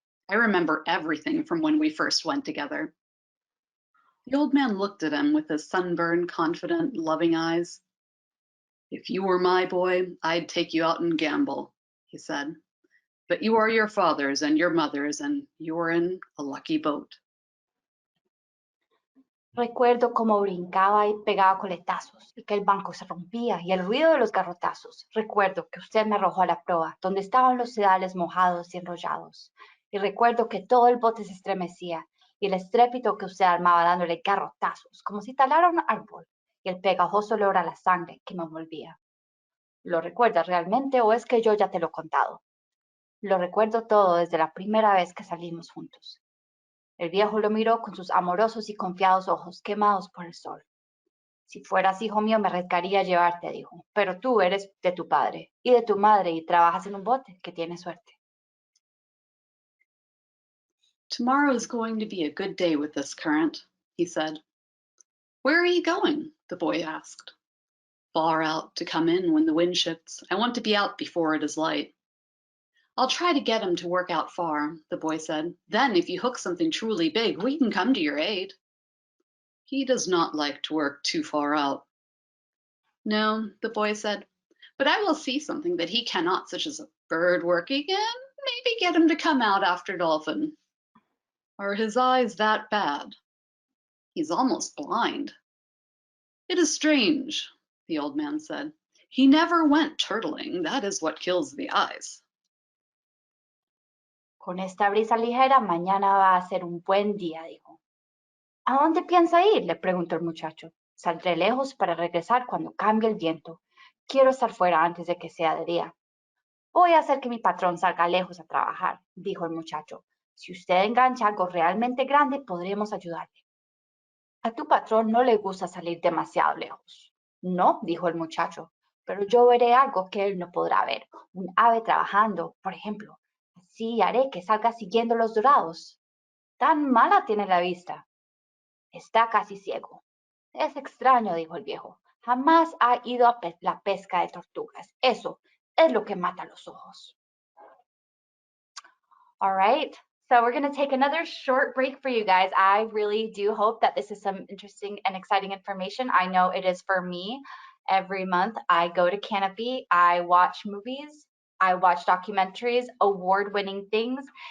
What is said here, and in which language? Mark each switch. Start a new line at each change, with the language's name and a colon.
English: I remember everything from when we first went together. The old man looked at him with his sunburned, confident, loving eyes. If you were my boy, I'd take you out and gamble, he said. But you are your father's and your mother's, and you're in a lucky boat.
Spanish: Recuerdo cómo brincaba y pegaba coletazos y que el banco se rompía y el ruido de los garrotazos. Recuerdo que usted me arrojó a la proa, donde estaban los sedales mojados y enrollados. Y recuerdo que todo el bote se estremecía y el estrépito que usted armaba dándole garrotazos, como si talara un árbol, y el pegajoso olor a la sangre que me envolvía. ¿Lo recuerdas realmente o es que yo ya te lo he contado? Lo recuerdo todo desde la primera vez que salimos juntos. El viejo lo miró con sus amorosos y confiados ojos quemados por el sol. Si fueras hijo mío me arriesgaría a llevarte, dijo, pero tú eres de tu padre y de tu madre y trabajas en un bote, que tienes suerte.
English: Tomorrow is going to be a good day with this current, he said. Where are you going? The boy asked. Far out to come in when the wind shifts. I want to be out before it is light. I'll try to get him to work out far, the boy said. Then, if you hook something truly big, we can come to your aid. He does not like to work too far out. No, the boy said, but I will see something that he cannot, such as a bird working, and maybe get him to come out after dolphin. Are his eyes that bad? He's almost blind. It is strange, the old man said. He never went turtling. That is what kills the eyes.
Spanish: Con esta brisa ligera, mañana va a ser un buen día, dijo. ¿A dónde piensa ir? Le preguntó el muchacho. Saldré lejos para regresar cuando cambie el viento. Quiero estar fuera antes de que sea de día. Voy a hacer que mi patrón salga lejos a trabajar, dijo el muchacho. Si usted engancha algo realmente grande, podremos ayudarle. A tu patrón no le gusta salir demasiado lejos. No, dijo el muchacho, pero yo veré algo que él no podrá ver. Un ave trabajando, por ejemplo. Así haré que salga siguiendo los dorados. Tan mala tiene la vista. Está casi ciego. Es extraño, dijo el viejo. Jamás ha ido a la pesca de tortugas. Eso es lo que mata los ojos.
English: All right. So we're going to take another short break for you guys. I really do hope that this is some interesting and exciting information. I know it is for me. Every month I go to Canopy, I watch movies, I watch documentaries, award-winning things.